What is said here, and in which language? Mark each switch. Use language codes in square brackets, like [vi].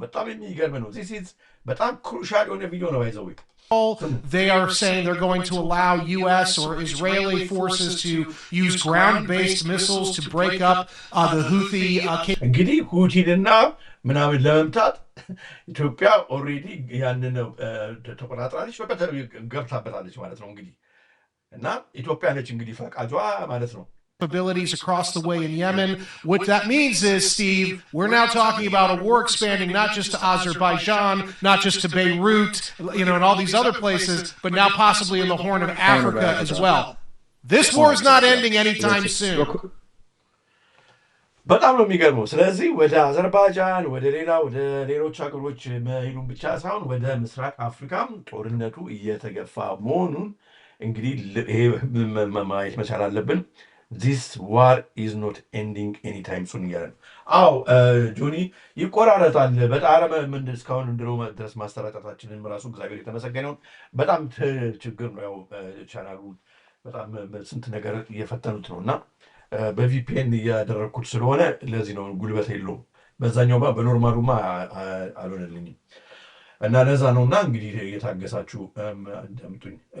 [am] በጣም የሚገርም ነው። [en] ዚስ ኢዝ [am] በጣም ክሩሻል የሆነ ቪዲዮ ነው። ባይዘው [en] They are saying they're going to allow US or Israeli forces to use ground-based missiles to break up the Houthi. [am] እንግዲህ ሁቲንና ምናምን ለመምታት ኢትዮጵያ ኦልሬዲ ያንን ተቆጣጥራለች፣ ገብታበታለች ማለት ነው እንግዲህ እና ኢትዮጵያ ነች እንግዲህ ፈቃጇ ማለት ነው። [en] Abilities across the way in Yemen. What that means is, Steve, we're now talking about a war expanding not just to Azerbaijan, not just to Beirut, and all these other places, but now possibly in the Horn of Africa as well. This war is not ending anytime soon. [am] በጣም ነው የሚገርመው። ስለዚህ ወደ አዘርባይጃን ወደ ሌሎች ሀገሮች መሄዱን ብቻ ሳይሆን ወደ ምስራቅ አፍሪካም ጦርነቱ እየተገፋ መሆኑን እንግዲህ ይሄ ማየት መቻል አለብን። [en] This war is not ending anytime soon [am] እያለ ነው። አዎ ጆኒ ይቆራረጣል በጣም እስካሁን ድረስ ማስተራጨታችንን ራሱ እግዚአብሔር የተመሰገነውን በጣም ችግር ነው። ያው ቻናሉ በጣም ስንት ነገር እየፈተኑት ነው እና በቪፒኤን እያደረግኩት ስለሆነ ለዚህ ነው ጉልበት የለውም። በዛኛው በኖርማሉማ አልሆነልኝም እና ለዛ ነው። እና እንግዲህ እየታገሳችሁ እንደምጡኝ።